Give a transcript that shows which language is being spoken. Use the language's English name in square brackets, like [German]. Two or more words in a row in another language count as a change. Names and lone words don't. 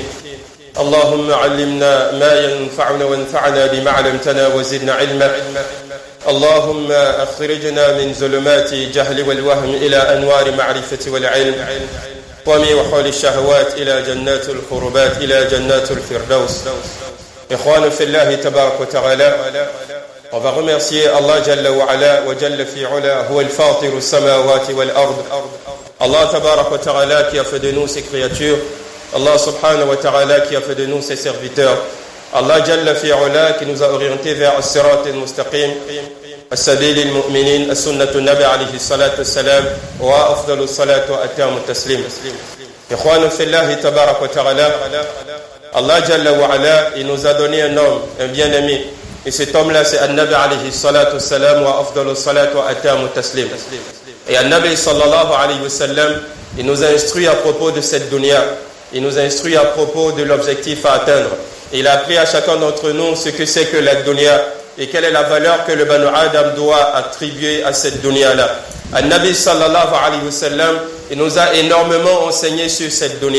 [Arabic] اللهم علمنا ما ينفعنا وانفعنا بما علمتنا وزدنا علما. اللهم أخرجنا من ظلمات الجهل والوهم إلى أنوار معرفة والعلم، ومن وحول الشهوات إلى جنات القربات، إلى جنات الفردوس. إخوان في الله تبارك وتعالى، [French] on va remercier [Arabic] Allah جل وعلا وجل في علاه، هو الفاطر السماوات والأرض. الله تبارك وتعالى [French] qui a fait de nous ses créatures, [Arabic] الله سبحانه وتعالى [French] qui a fait de nous ses serviteurs, [Arabic] الله جل في علاه [French] qui nous a orientés vers [Arabic] الصراط المستقيم، السبيل المؤمنين، السنة نبي عليه الصلاة والسلام، وأفضل صلاة وأتم تسليم. إخوان في الله تبارك وتعالى، الله جل وعلا, [French] il nous a donné un homme, un bien-aimé. Et cet homme-là, c'est [Arabic] النبي عليه الصلاة والسلام وأفضل الصلاة وأتم التسليم. [French] Et An-Nabi [Arabic] صلى الله عليه وسلم, [French] il nous a instruit à propos de cette dunya. Il nous a instruit à propos de l'objectif à atteindre. Et il a appris à chacun d'entre nous ce que c'est que la dunya et quelle est la valeur que le [Arabic] بنو آدم [French] doit attribuer à cette dunya-là. An-Nabi [Arabic] صلى الله عليه وسلم, [French] il nous a énormément enseigné sur cette dunya.